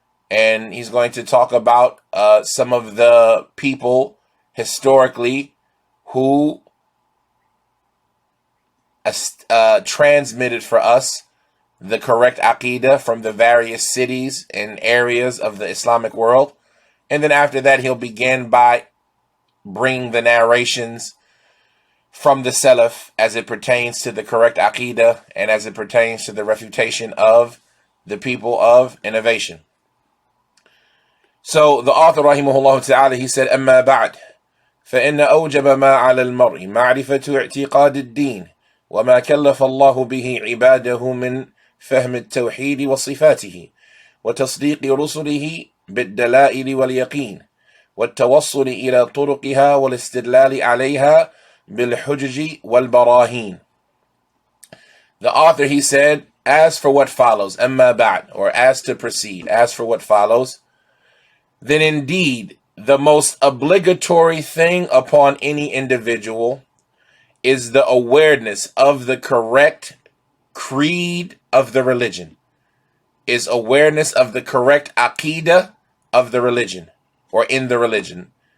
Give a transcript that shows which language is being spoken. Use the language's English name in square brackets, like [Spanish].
[English] And he's going to talk about some of the people historically who transmitted for us the correct aqidah from the various cities and areas of the Islamic world. And then after that, he'll begin by bringing the narrations from the Salaf as it pertains to the correct aqidah and as it pertains to the refutation of the people of innovation. So the author rahimahullah ta'ala, he said, [Arabic] أما بعد فإن أوجب ما على المرء معرفة اعتقاد الدين وما كلف الله به عباده من فهم التوحيد وصفاته وتصديق رسله بالدلائل واليقين والتوصل إلى طرقها والاستدلال عليها بالحجج والبراهين. [English] The author, he said, as for what follows, [Arabic] أما بعد, [English] or as to proceed, as for what follows, then indeed the most obligatory thing upon any individual is the awareness of the correct creed of the religion, is awareness of the correct aqidah of the religion, or in the religion.